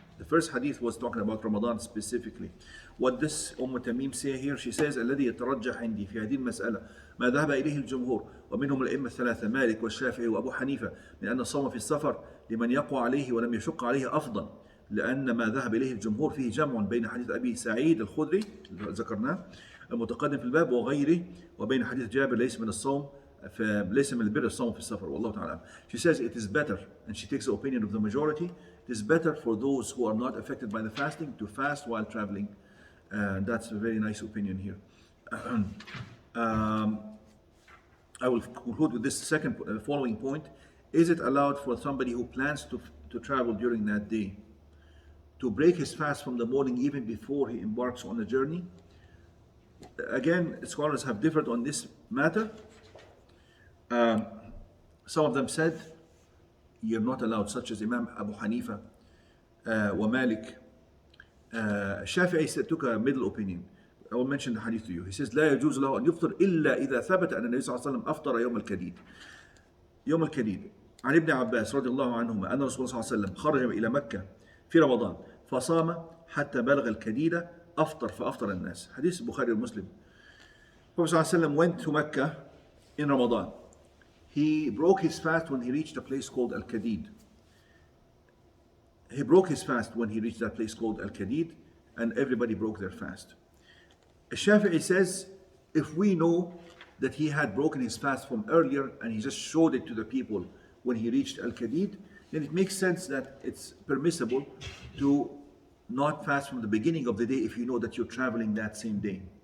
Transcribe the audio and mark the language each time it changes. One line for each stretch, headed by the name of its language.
English: The first hadith was talking about Ramadan specifically. What this Tamim say here, she says
Arabic: الذي يترجح عندي في هذه المسألة ما ذهب إليه الجمهور ومنهم الأئمة الثلاثة مالك والشافعي وأبو حنيفة من أن الصوم في السفر لمن يقوى عليه ولم يشق عليه أفضل، لأن ما ذهب إليه الجمهور فيه جمع بين حديث أبي سعيد الخدري ذكرناه المتقدم في الباب وغيره وبين حديث جابر ليس من الصوم ليس من البر الصوم في السفر والله تعالى.
English: She says it is better, and she takes the opinion of the majority, it is better for those who are not affected by the fasting to fast while traveling. That's a very nice opinion here. I will conclude with this second following point. Is it allowed for somebody who plans to travel during that day to break his fast from the morning even before he embarks on a journey? Again, scholars have differed on this matter. Some of them said you're not allowed, such as Imam Abu Hanifa wa Malik. Shafi'i took a middle opinion. I will mention the hadith to you. He says
Arabic: لا يجوز له أن يفطر إلا إذا ثبت أن النبي صلى الله عليه وسلم أفطر يوم الكديد. يوم الكديد عن ابن عباس رضي الله عنهما أن الرسول صلى الله عليه وسلم خرج إلى مكة في رمضان فصام حتى بلغ الكديد أفطر فأفطر الناس. حديث البخاري ومسلم.
English: Prophet
Arabic: صلى الله عليه وسلم
English: went to Mecca in Ramadan. He broke his fast when he reached a place called Al-Kadid. He broke his fast when he reached that place called Al-Kadid, and everybody broke their fast. Shafi'i says, if we know that he had broken his fast from earlier and he just showed it to the people when he reached Al-Kadid, then it makes sense that it's permissible to not fast from the beginning of the day if you know that you're traveling that same day.